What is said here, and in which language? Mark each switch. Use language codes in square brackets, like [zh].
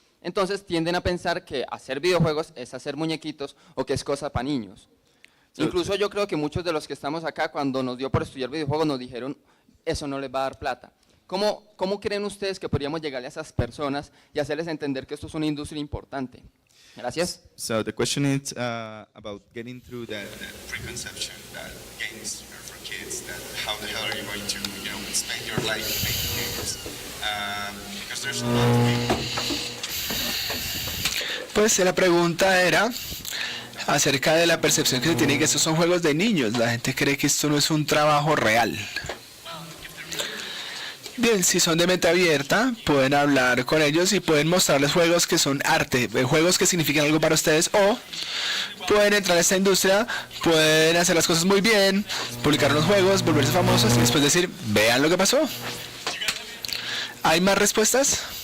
[es] Entonces tienden a pensar que hacer videojuegos es hacer muñequitos o que es cosa para niños. Incluso yo creo que muchos de los que estamos acá, cuando nos dio por estudiar videojuegos, nos dijeron, eso no les va a dar plata. ¿Cómo creen ustedes que podríamos llegarle a esas personas y hacerles entender que esto es una industria importante? Gracias. [en] So the question is about getting through that preconception that games are for kids. That how the hell are you going to, spend your life making games? Because there's a lot of people. [es] Pues la pregunta era acerca de la percepción que se tiene que estos son juegos de niños. La gente cree que esto no es un trabajo real. Bien, si son de mente abierta, pueden hablar con ellos y pueden mostrarles juegos que son arte, juegos que significan algo para ustedes, o pueden entrar a esta industria, pueden hacer las cosas muy bien, publicar unos juegos, volverse famosos y después decir, vean lo que pasó. ¿Hay más respuestas?